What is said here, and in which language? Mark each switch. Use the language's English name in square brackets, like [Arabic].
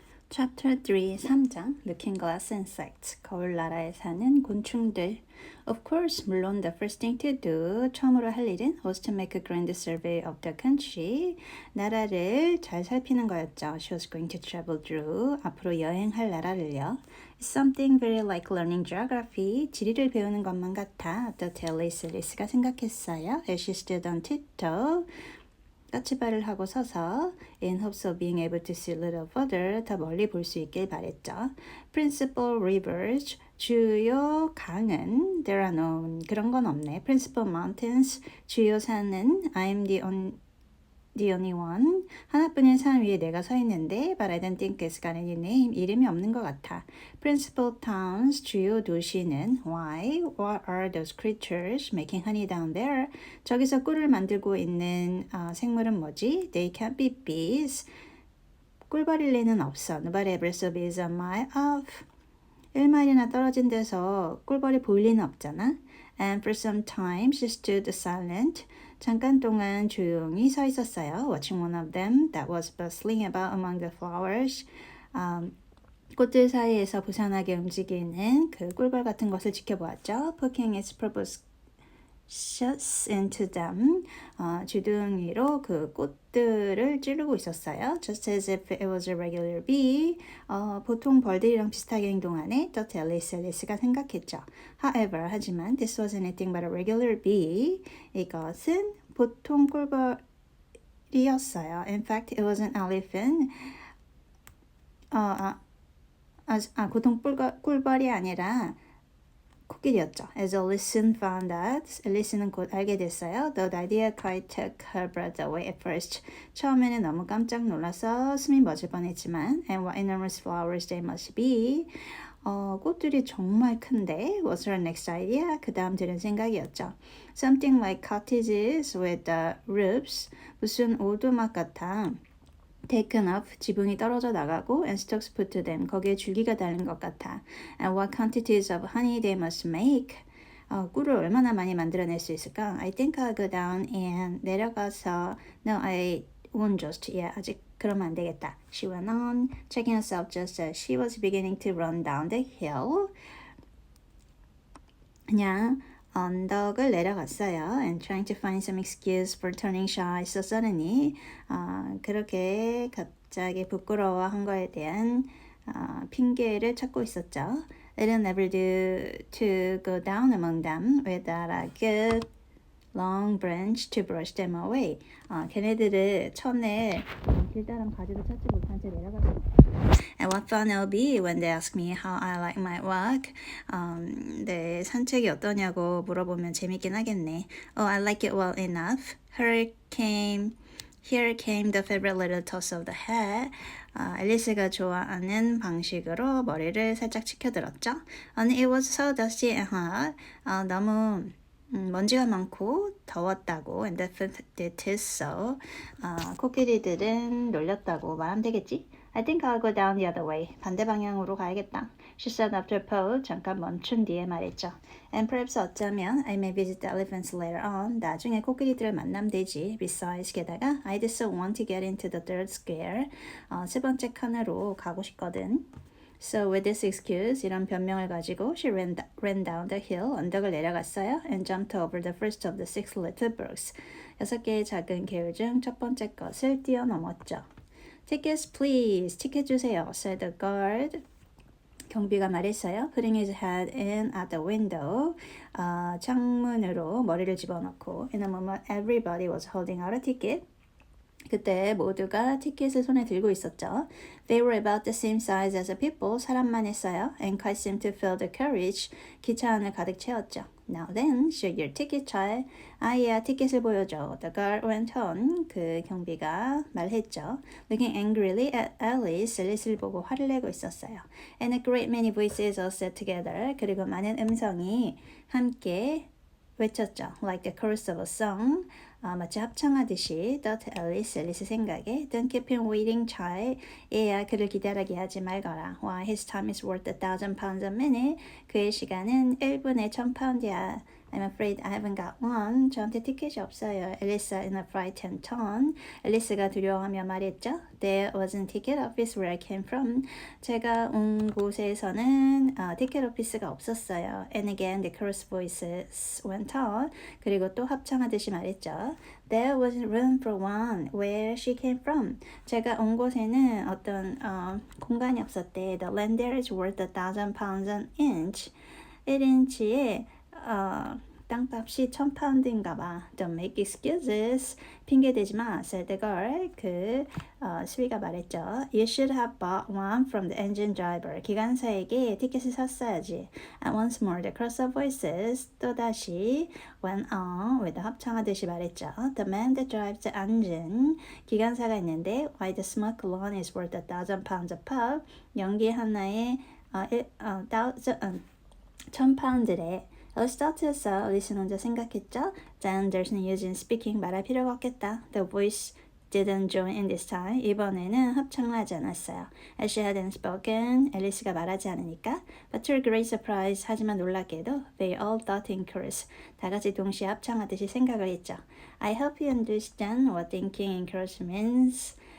[English] Chapter 3, [Korean] 3장 [English] Looking Glass Insects [Korean] 거울 나라에 사는 곤충들 [English] Of course, [Korean] 물론 [English] the first thing to do [Korean] 처음으로 할 일은 [English] was to make a grand survey of the country [Korean] 나라를 잘 살피는 거였죠. [English] She was going to travel through [Korean] 앞으로 여행할 나라를요. [English] It's something very like learning geography [Korean] 지리를 배우는 것만 같아. [English] thought [Korean] Alice가 생각했어요. [English] As she stood on tiptoe [Korean] 까치발을 하고 서서 [English] in hopes of being able to see a little further [Korean] 더 멀리 볼 수 있길 바랬죠. [English] Principal rivers [Korean] 주요 강은 [English] there are no [Korean] 그런 건 없네. [English] Principal mountains [Korean] 주요 산은 [English] I'm the only one [Korean] 하나뿐인 산 위에 내가 서 있는데 [English] but I don't think it's got any name [Korean] 이름이 없는 것 같아. [English] Principal towns [Korean] 주요 도시는 [English] why what are those creatures making honey down there [Korean] 저기서 꿀을 만들고 있는 생물은 뭐지? [English] They can't be bees [Korean] 꿀벌일 리는 없어. [English] Nobody ever saw bees a mile off [Korean] 1마일이나 떨어진 데서 꿀벌이 보일 리는 없잖아. [English] And for some time she stood silent. [Korean] 잠깐 동안 조용히 서 있었어요. [English] Watching one of them that was bustling about among the flowers. [Korean] 꽃들 사이에서 부산하게 움직이는 그 꿀벌 같은 것을 지켜보았죠. [English] Poking its proboscis into them. [Korean] 주둥이로 그 꽃들을 찌르고 있었어요. [English] Just as if it was a regular bee. [Korean] 보통 벌들이랑 비슷하게 행동하네. [English] thought [Korean] Alice가 생각했죠. [English] However, [Korean] 하지만 [English] this was anything but a regular bee. [Korean] 이것은 보통 꿀벌이었어요. [English] In fact, it was an elephant. [Korean] 보통 꿀벌이 아니라 코끼리였죠. [English] As Alice soon found out, [Korean] 앨리스는 곧 알게 됐어요. [English] The idea quite took her breath away at first. [Korean] 처음에는 너무 깜짝 놀라서 숨이 멎을 뻔했지만, [English] and what enormous flowers they must be. [Korean] 꽃들이 정말 큰데, [English] was her next idea? [Korean] 그 다음 들은 생각이었죠. [English] Something like cottages with the roofs. [Korean] 무슨 오두막 같아. [English] taken up, [Korean] 지붕이 떨어져 나가고 [English] and stalks put to them, [Korean] 거기에 줄기가 달린 것 같아. [English] And what quantities of honey they must make. [Korean] 꿀을 얼마나 많이 만들어낼 수 있을까? [English] I think I'll go down and [Korean] 내려가서 [English] No, I won't just yet. [Korean] 아직 그러면 안 되겠다. [English] She went on, checking herself just as she was beginning to run down the hill. [Korean] 그냥 언덕을 내려갔어요. [English] And trying to find some excuse for turning shy. So suddenly, [Korean] 그렇게 갑자기 부끄러워한 거에 대한 핑계를 찾고 있었죠. [English] It'll never do to go down among them without a good long branch to brush them away. [Korean] 걔네들을 쳐낼 길다란 가지도 찾지 못한 채 내려갔습니다. [English] And what fun it'll be when they ask me how I like my walk. [Korean] 네, 산책이 어떠냐고 물어보면 재밌긴 하겠네. [English] Oh, I like it well enough. Here came the favorite little toss of the head. [Korean] 앨리스가 좋아하는 방식으로 머리를 살짝 치켜들었죠. [English] And it was so dusty and hot. [Korean] 너무 먼지가 많고 더웠다고 [English] and that is so. [Korean] 코끼리들은 놀렸다고 말하면 되겠지? [English] I think I'll go down the other way. [Korean] 반대 방향으로 가야겠다. [English] She said after a pause. [Korean] 잠깐 멈춘 뒤에 말했죠. [English] And perhaps [Korean] 어쩌면 [English] I may visit the elephants later on. [Korean] 나중에 코끼리들을 만나면 되지. [English] Besides, [Korean] 게다가 [English] I'd so want to get into the third square. [Korean] 세 번째 칸으로 가고 싶거든. [English] So with this excuse, [Korean] 이런 변명을 가지고 [English] she ran down the hill, [Korean] 언덕을 내려갔어요. [English] And jumped over the first of the 6 little brooks. [Korean] 6개의 작은 개울 중 첫 번째 것을 뛰어넘었죠. [English] Tickets please, [Korean] 티켓 주세요, [English] said the guard. [Korean] 경비가 말했어요. [English] Putting his head in at the window. [Korean] 창문으로 머리를 집어넣고 [English] In a moment, everybody was holding out a ticket. [Korean] 그때 모두가 티켓을 손에 들고 있었죠. [English] They were about the same size as the people. [Korean] 사람만 했어요. [English] And quite seemed to fill the carriage. [Korean] 기차 안을 가득 채웠죠. [English] Now then, show your ticket, child. [Korean] 아이야, 티켓을 보여줘. [English] The guard went on. [Korean] 그 경비가 말했죠. [English] Looking angrily at Alice. [Korean] 앨리스를 보고 화를 내고 있었어요. [English] And a great many voices all said together. [Korean] 그리고 많은 음성이 함께 외쳤죠. [English] Like the chorus of a song. [Korean] 마치 합창하듯이 [English] thought [Korean] 앨리스 생각에 [English] Don't keep him waiting, child. [Korean] 얘야, 그를 기다리게 하지 말거라. [English] Why, his time is worth £1,000 a minute. [Korean] 그의 시간은 1분에 1,000파운드야. [English] I'm afraid I haven't got one. [Korean] 저한테 티켓이 없어요. [English] Elisa in a frightened tone. [Korean] 앨리스가 두려워하며 말했죠. [English] There wasn't ticket office where I came from. [Korean] 제가 온 곳에서는 티켓 오피스가 없었어요. [English] And again the chorus voices went on. [Korean] 그리고 또 합창하듯이 말했죠. [English] There wasn't room for one where she came from. [Korean] 제가 온 곳에는 어떤 공간이 없었대. [English] The land there is worth 1,000 pounds an inch. [Korean] 1인치에 땅값이 1,000파운드인가 봐. [English] Don't make excuses. [Korean] 핑계대지 마. [English] said the girl. [Korean] 스위가 말했죠. [English] You should have bought one from the engine driver. [Korean] 기관사에게 티켓을 샀어야지. [English] And once more the chorus of voices [Korean] 또다시 [English] went on with [Korean] 합창하듯이 말했죠. [English] The man that drives the engine. [Korean] 기관사가 있는데 [English] why the smoke alone is worth 1,000 pounds a pop. [Korean] 연기 하나에 1,000파운드래. [English] Alice thought to herself. [Korean] Alice는 혼자 생각했죠. [English] Then there's no use in speaking. [Korean] 말할 필요가 없겠다. [English] The voice didn't join in this time. [Korean] 이번에는 합창을 하지 않았어요. [English] As she hadn't spoken. [Korean] 앨리스가 말하지 않으니까. [English] But to her great surprise. [Korean] 하지만 놀랍게도 [English] they all thought in chorus. [Korean] 다 같이 동시에 합창하듯이 생각을 했죠. [English] I hope you understand what thinking in chorus means.